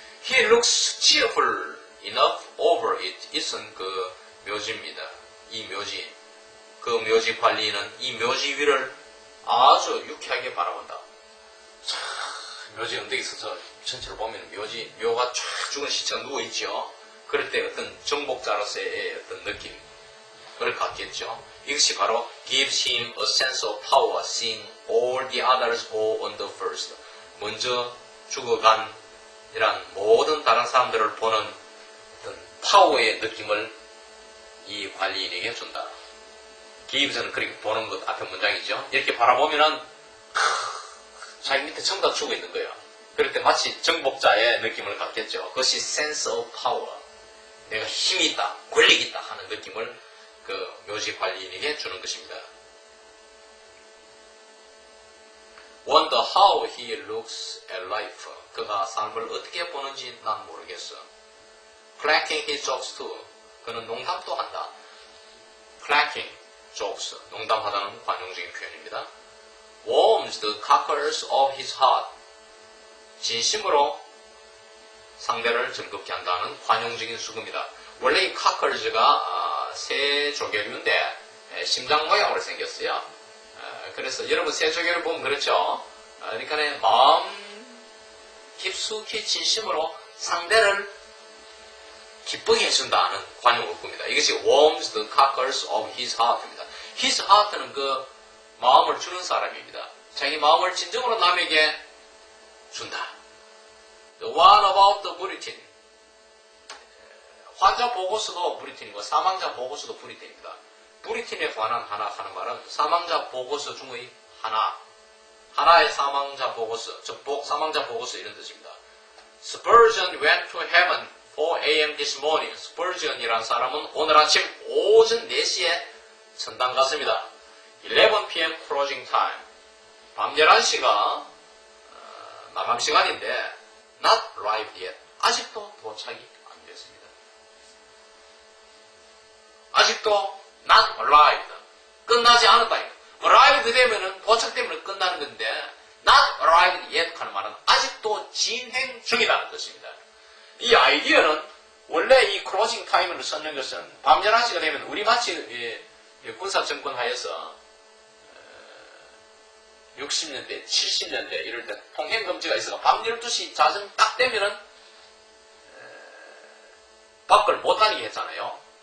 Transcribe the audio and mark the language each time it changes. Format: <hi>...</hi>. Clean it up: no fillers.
<en>He looks cheerful enough over it.</en> <ko>이것은 그 묘지입니다. 이 묘지. 그 묘지 관리는 이 묘지 위를 아주 유쾌하게 바라본다. 참, 묘지 언덕에 있어서 전체를 보면 묘가 쫙 죽은 시체가 누워있죠. 그럴 때 어떤 정복자로서의 어떤 느낌을 갖겠죠. 이것이 바로</ko> <en>gives him a sense of power, seeing all the others go on the first.</en> <ko>먼저 죽어간 이런 모든 다른 사람들을 보는 어떤 파워의 느낌을 이 관리인에게 준다. gives는 그렇게 보는 것 앞에 문장이죠. 이렇게 바라보면은 자기 밑에 전부 다 죽어 있는 거예요. 그럴 때 마치 정복자의 느낌을 갖겠죠. 그것이</ko> <en>sense of power.</en> <ko>내가 힘이 있다, 권력이 있다 하는 느낌을 그 묘지 관리인에게 주는 것입니다.</ko> <en>Wonder how he looks at life.</en> <ko>그가 삶을 어떻게 보는지 난 모르겠어.</ko> <en>Cracking his jokes too.</en> <ko>그는 농담도 한다.</ko> <en>Cracking jokes.</en> <ko>농담하다는 관용적인 표현입니다.</ko> <en>Warms the cockles of his heart.</en> <ko>진심으로 상대를 즐겁게 한다는 관용적인 수구입니다. 원래 이 카컬즈가 새 조개류인데 심장 모양으로 생겼어요. 그래서 여러분 새 조개를 보면 그렇죠. 그러니까 마음 깊숙이 진심으로 상대를 기쁘게 해준다는 관용어구입니다. 이것이</ko> <en>warms the cockles of his heart</en> <ko>입니다. his heart는 그 마음을 주는 사람입니다. 자기 마음을 진정으로 남에게 준다.</ko> <en>The one about the bulletin.</en> <ko>환자 보고서도 브리틴이고 사망자 보고서도 브리틴입니다. 브리틴에 관한 하나 하는 말은 사망자 보고서 중의 하나의 사망자 보고서, 즉 사망자 보고서 이런 뜻입니다.</ko> <en>Spurgeon went to heaven 4 a.m. this morning.</en> <ko>Spurgeon이란 사람은 오늘 아침 오전 4시에 천당 갔습니다.</ko> <en>11 p.m. closing time.</en> <ko>밤 11시가 마감 시간인데</ko> <en>not arrived yet.</en> <ko>아직도 도착이 안 됐습니다. 아직도</ko> <en>not arrived.</en> <ko>끝나지 않았다. arrived 되면은 도착되면 끝나는 건데</ko> <en>not arrived yet</en> <ko>하는 말은 아직도 진행 중이라는 뜻입니다. 이 아이디어는 원래 이 closing time을 썼는 것은 밤 11시가 되면 우리 마치 군사 정권 하에서 60년대, 70년대 이럴 때 통행금지가 있어서 밤 12시 자정 딱 되면은 밖을 못 다니게 했잖아요.</ko>